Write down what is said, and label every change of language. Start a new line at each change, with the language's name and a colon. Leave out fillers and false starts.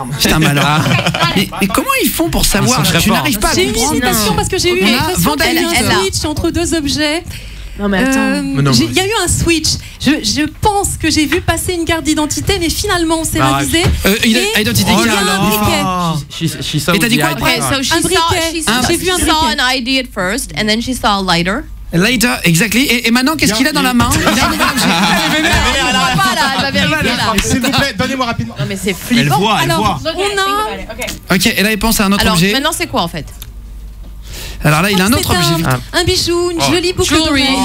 French: Putain, malheur. Mais comment ils font pour savoir? Tu n'arrives pas à J'ai une comprendre. hésitation parce que j'ai eu l'impression qu'il y a eu un switch entre deux objets. Non mais attends. Il y a eu un switch. Je pense que j'ai vu passer une carte d'identité, mais finalement on s'est ravisé. Identité il y a un briquet. Et t'as dit quoi après?
English: So she saw an ID at first, and then she saw a lighter. Later, exactly.
French: Et maintenant, qu'est-ce qu'il a dans la main? Elle va vérifier là. S'il vous plaît, donnez-moi rapidement. Non mais c'est flippant. Elle voit, elle voit. Ok, et là il pense à un autre objet. Maintenant c'est quoi en fait? Alors là il a un autre objet. Un bijou, une jolie boucle d'oreille.